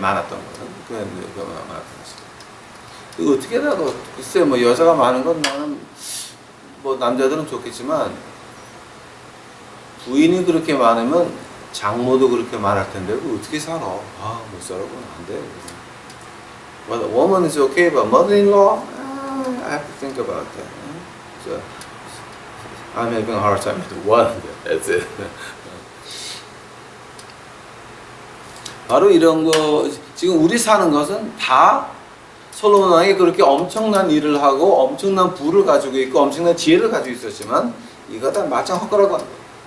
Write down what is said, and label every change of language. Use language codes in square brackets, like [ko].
[ko] 많았던 거는. 많았던 사실. 어떻게라도 글쎄 뭐 여자가 많은 건 나는 뭐 남자들은 좋겠지만 부인이 그렇게 많으면 장모도 그렇게 많을 텐데 그 어떻게 살아? 못 살아. 그건 안 돼. [en] But a woman is okay, but mother-in-law, I have to think about that. So I'm having a hard time with one. That's it. [ko] 바로 이런 거 지금 우리 사는 것은 다 솔로몬 왕이 그렇게 엄청난 일을 하고 엄청난 부를 가지고 있고 엄청난 지혜를 가지고 있었지만 이거 다 마찬 헛거라고 하는 거예요.